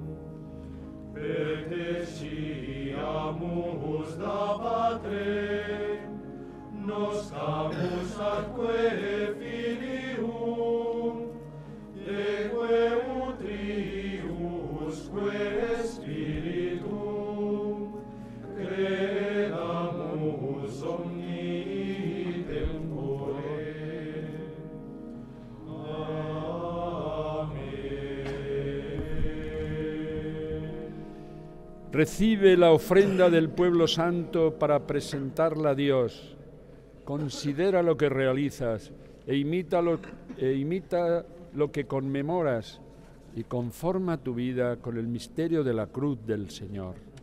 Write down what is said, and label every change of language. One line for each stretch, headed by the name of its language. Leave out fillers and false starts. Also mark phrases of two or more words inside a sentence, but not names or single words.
Latin: Perteciamus da Patre, noscamus atque filium, deque utriusque Spiritum, credamus omni tempore.
Spanish: Amén. Recibe la ofrenda del pueblo santo para presentarla a Dios. Considera lo que realizas e imita lo que conmemoras y conforma tu vida con el misterio de la cruz del Señor.